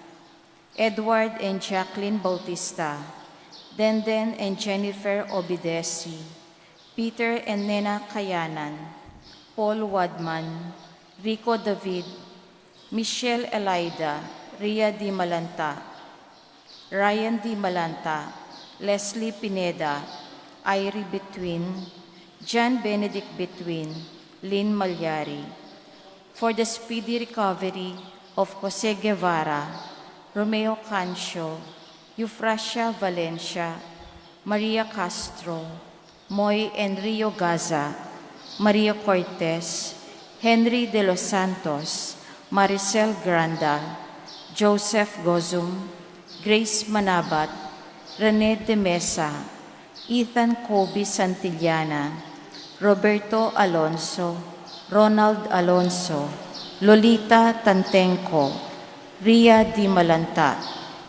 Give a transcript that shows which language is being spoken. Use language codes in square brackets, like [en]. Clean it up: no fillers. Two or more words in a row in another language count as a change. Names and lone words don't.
[en] Edward and Jacqueline Bautista, Denden and Jennifer Obidesi, Peter and Nena Kayanan, Paul Wadman, Rico David, Michelle Elida, Ria Di Malanta, Ryan Di Malanta, Leslie Pineda, Irie Between, John Benedict Between, Lynn Malyari. For the speedy recovery of Jose Guevara, Romeo Cancio, Eufrasia Valencia, Maria Castro, Moy and Rio Gaza, Maria Cortez, Henry de los Santos, Maricel Granda, Joseph Gozum, Grace Manabat, Rene de Mesa, Ethan Kobe Santillana, Roberto Alonso, Ronald Alonso, Lolita Tantenco, Ria Di Malanta,